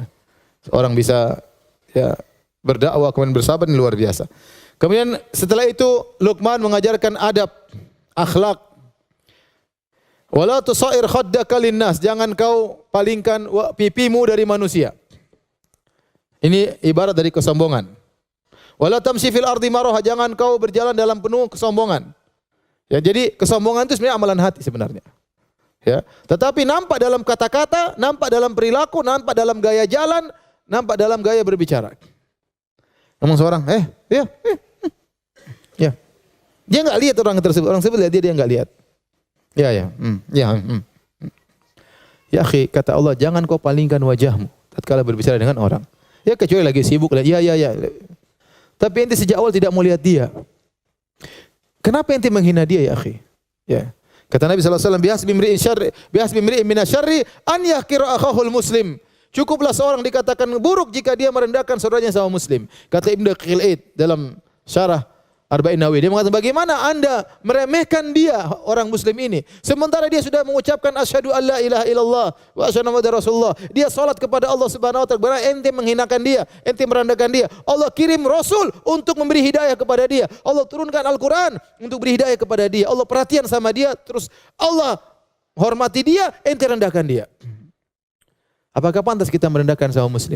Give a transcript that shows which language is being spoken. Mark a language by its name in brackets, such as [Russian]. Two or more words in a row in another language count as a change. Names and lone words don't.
[Indonesian] Seorang bisa ya berdakwah kemudian bersabar ini luar biasa. Kemudian setelah itu Luqman mengajarkan adab, akhlak. [Arabic] ولا تصعر خدك للناس, [Indonesian] jangan kau palingkan pipimu dari manusia. Ini ibarat dari kesombongan. [Arabic] ولا تمش في الأرض مرحا, [Indonesian] jangan kau berjalan dalam penuh kesombongan. Ya, jadi kesombongan itu sebenarnya amalan hati sebenarnya. Ya, tetapi nampak dalam kata-kata, nampak dalam perilaku, nampak dalam gaya jalan, nampak dalam gaya berbicara. Ngomong seorang, ya. Dia enggak lihat orang tersebut lihat dia enggak lihat. Ya. [Arabic] يا أخي, [Indonesian] kata Allah, jangan kau palingkan wajahmu tatkala berbicara dengan orang. Ya kecuali lagi sibuk, ya. Tapi ente sejak awal tidak mau lihat dia. Kenapa ente menghina dia [Arabic] يا أخي? [Indonesian] Ya. Kata Nabi SAW, [Arabic] بحسب امرئ من الشر أن يحقر أخاه المسلم. [Indonesian] Cukuplah seorang dikatakan buruk jika dia merendahkan saudaranya sama muslim. Kata Ibnu Daqiq dalam syarah Arba'in Nawawi, dia mengatakan bagaimana anda meremehkan dia orang muslim ini sementara dia sudah mengucapkan [Arabic] أشهد ألا إله إلا الله و أشهد أن رسول الله. [Indonesian] Dia salat kepada Allah [Arabic] سبحانه و تعالى. [Indonesian] Berarti ente menghinakan dia, ente merendahkan dia. Allah kirim rasul untuk memberi hidayah kepada dia. Allah turunkan Al-Qur'an untuk beri hidayah kepada dia. Allah perhatian sama dia, terus Allah hormati dia, ente rendahkan dia. Apakah pantas kita merendahkan sama muslim?